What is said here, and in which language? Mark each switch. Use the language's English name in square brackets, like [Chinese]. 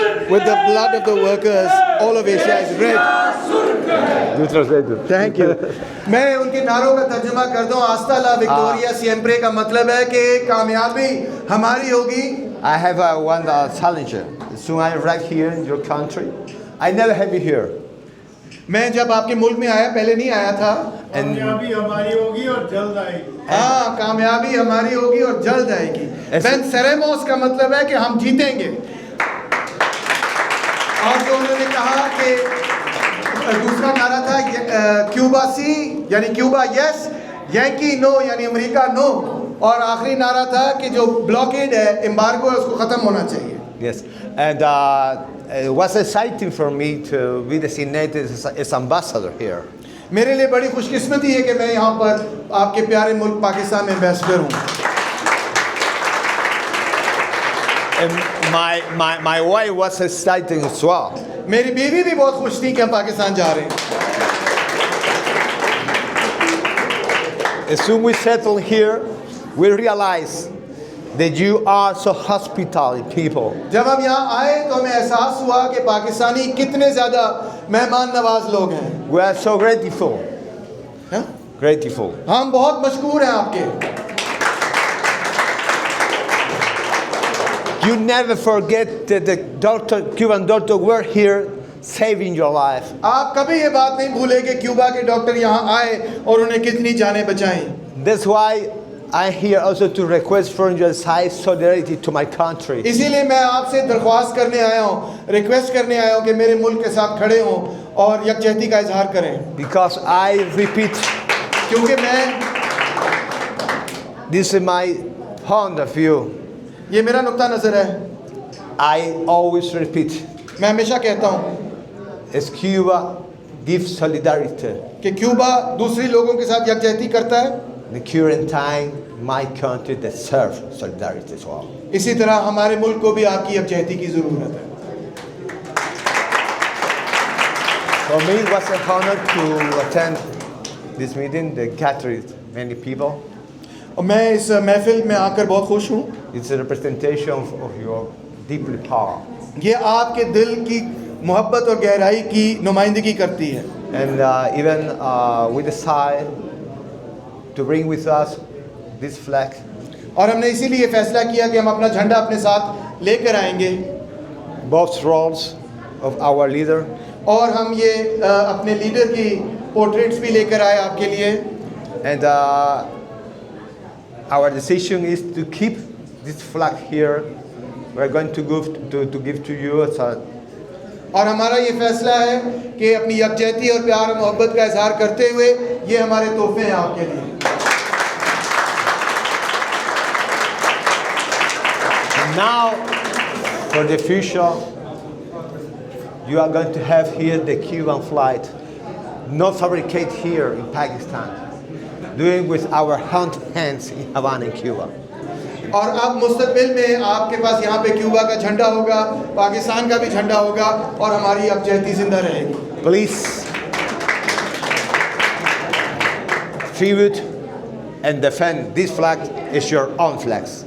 [English] With the blood of the workers, all of Asia is red. You translate it. Thank you. [Hindi] मैं उनके नारों का तर्जुमा कर दूं। [Spanish] आस्ता ला विक्टोरिया सिएम्प्रे [Hindi] का मतलब है कि कामयाबी हमारी होगी। [English] I have one challenge. Soon I arrive here in your country. I never have you here. [Hindi] मैं जब आपके मुल्क में आया, पहले नहीं आया था। कामयाबी हमारी होगी और जल्द आएगी। हाँ, कामयाबी हमारी होगी और जल्द आएगी। वेंसेरेमोस का मतलब है कि हम जीतेंगे। और जो उन्होंने कहा कि दूसरा नारा था क्यूबा सी यानी क्यूबा यस, यंकी नो यानी अमेरिका नो, और आखिरी नारा था कि जो ब्लॉकेड है, एम्बार्गो है, उसको ख़त्म होना चाहिए। [English] Yes, and it was exciting for me to be designated as ambassador here. [Hindi] मेरे लिए बड़ी खुशकिस्मती है कि मैं यहाँ पर आपके प्यारे मुल्क पाकिस्तान में एम्बेसडर हूँ। [English] And my wife was excited as well. [Hindi] मेरी बीवी भी बहुत खुश थी कि हम पाकिस्तान जा रहे हैं। [English] As soon as we settled here, we realized that you are so hospitable people. [Hindi] जब हम यहाँ आए तो हमें एहसास हुआ कि पाकिस्तानी कितने ज़्यादा मेहमान नवाज लोग हैं। [English] We are so grateful. [Hindi] हाँ? [English] Grateful. [Hindi] हम बहुत मशकूर हैं आपके। [English] You never forget that the Cuban doctor were here saving your life. [Hindi] आप कभी ये बात नहीं भूले कि क्यूबा के डॉक्टर यहाँ आए और उन्हें कितनी जानें बचाईं। [English] That's why I'm here also to request from your side solidarity to my country. [Hindi] इसीलिए मैं आपसे दरख्वास्त करने आया हूँ, रिक्वेस्ट करने आया हूँ कि मेरे मुल्क के साथ खड़े हों और यकजहती का इजहार करें। [English] Because I repeat, [Hindi] क्योंकि मैं [English] this is my point of view. [Hindi] ये मेरा नुक्ता नज़र है। [English] I always repeat, [Hindi] मैं हमेशा कहता हूँ [English] as Cuba gives solidarity. [Hindi] कि क्यूबा दूसरी लोगों के साथ यकजहती करता है, [English] In the current time, my country deserves solidarity as well. [Hindi] इसी तरह हमारे मुल्क को भी आपकी यकजहती की ज़रूरत है। [English] For me, it was an honor to attend this meeting. They gathered many people. [Hindi] और मैं इस महफिल में आकर बहुत खुश हूँ। [English] It's a representation of your deeply power. [Hindi] ये आपके दिल की मोहब्बत और गहराई की नुमाइंदगी करती है। [English] And even we decide to bring with us this flag. [Hindi] और हमने इसीलिए फैसला किया कि हम अपना झंडा अपने साथ लेकर आएंगे [English] both roles of our leader. [Hindi] और हम ये अपने लीडर की पोर्ट्रेट्स भी लेकर आए आपके लिए [English] And our decision is to keep this flag here. We're going to give to you as a [Hindi] और हमारा ये फैसला है कि अपनी यकजहती और प्यार और मोहब्बत का इजहार करते हुए ये हमारे तोहफे हैं आपके लिए [English] Now, for the future, you are going to have here the Cuban flag, not fabricated here in Pakistan, doing with our own hands in Havana, in Cuba. [Hindi] और अब मुस्तकबिल में आपके पास यहाँ पे क्यूबा का झंडा होगा पाकिस्तान का भी झंडा होगा और हमारी यकजहती जिंदा रहेगी [English] Please tribute and defend this flag is your own flags.